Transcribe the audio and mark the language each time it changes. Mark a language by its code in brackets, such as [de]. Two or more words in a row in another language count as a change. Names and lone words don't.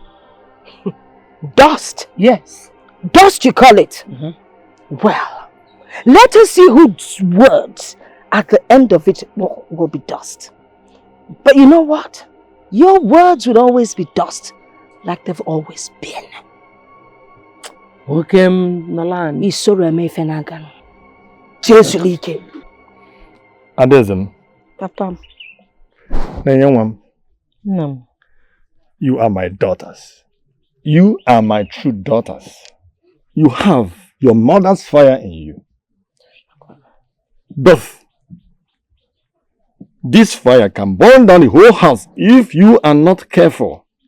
[en] Dust? Yes. Dust you call it? Well, let us see whose words at the end of it will be dust. But you know what? Your words will always be dust, like they've always been. Okem Nalan. Isoro eme fenagan. Jesulike. Adezem. Papa. No. You are my daughters. You are my true daughters. You have your mother's fire in you. But this fire can burn down the whole house if you are not careful.